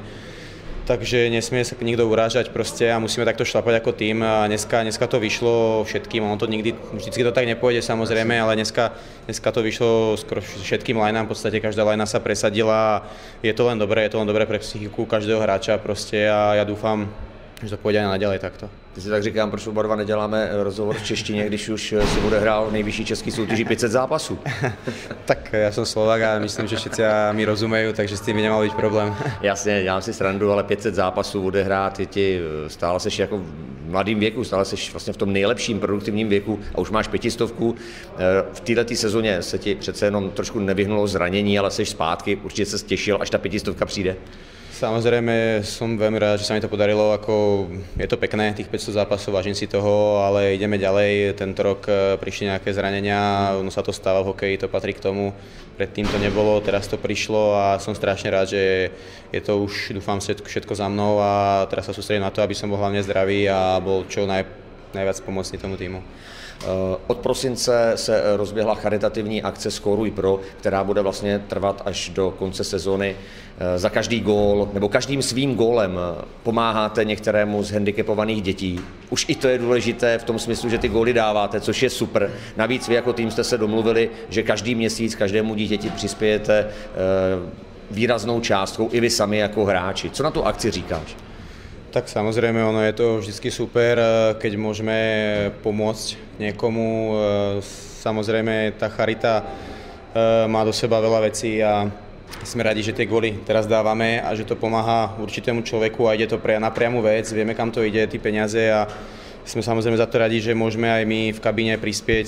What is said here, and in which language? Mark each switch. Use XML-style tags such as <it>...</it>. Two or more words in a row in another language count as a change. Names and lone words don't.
<sk>Takže nesmie sa nikto urážať proste a musíme takto šlapať ako tým. A dneska to vyšlo všetkým, ono to vždycky to tak nepôjde samozrejme, ale dneska to vyšlo skoro všetkým lineám, v podstate každá linea sa presadila a je to len dobré pre psychiku každého hráča proste a ja dúfam, že to pôjde aj naďalej takto.</sk> <cs>Ty si tak říkám, proč oba dva neděláme rozhovor v češtině, když už si odehrál nejvyšší český soutěži 500 zápasů?</cs> <sk>Tak ja som Slovák a myslím, že všetci mi rozumejú, takže s tým by nemal byť problém.</sk> <cs>Jasně, dělám si srandu, ale 500 zápasů odehrát, stále seš jako v mladým věku, stále seš vlastně v tom nejlepším produktivním věku a už máš 500. V této sezóně se ti přece jenom trošku nevyhnulo zranění, ale seš zpátky, určitě se těšil, až ta 500 přijde.</cs> <sk>Samozrejme som veľmi rád, že sa mi to podarilo, ako je to pekné, tých 500 zápasov, vážim si toho, ale ideme ďalej. Tento rok prišli nejaké zranenia, ono sa to stáva v hokeji, to patrí k tomu. Predtým to nebolo, teraz to prišlo a som strašne rád, že je to už, dúfam, všetko za mnou a teraz sa sústredím na to, aby som bol hlavne zdravý a bol čo najviac pomocný tomu týmu.</sk> <cs>Od prosince se rozběhla charitativní akce Skóruj Pro, která bude vlastně trvat až do konce sezóny. Za každý gól, nebo každým svým gólem pomáháte některému z handicapovaných dětí. Už i to je důležité v tom smyslu, že ty góly dáváte, což je super. Navíc vy jako tým jste se domluvili, že každý měsíc každému dítěti přispějete výraznou částkou, i vy sami jako hráči. Co na tu akci říkáš?</cs> <sk>Tak samozrejme, ono je to vždycky super, keď môžeme pomôcť niekomu. Samozrejme, tá charita má do seba veľa vecí a sme radi, že tie góly teraz dávame a že to pomáha určitému človeku a ide to na priamu vec. Vieme, kam to ide, tie peniaze a sme samozrejme za to radi, že môžeme aj my v kabíne prispieť.</sk>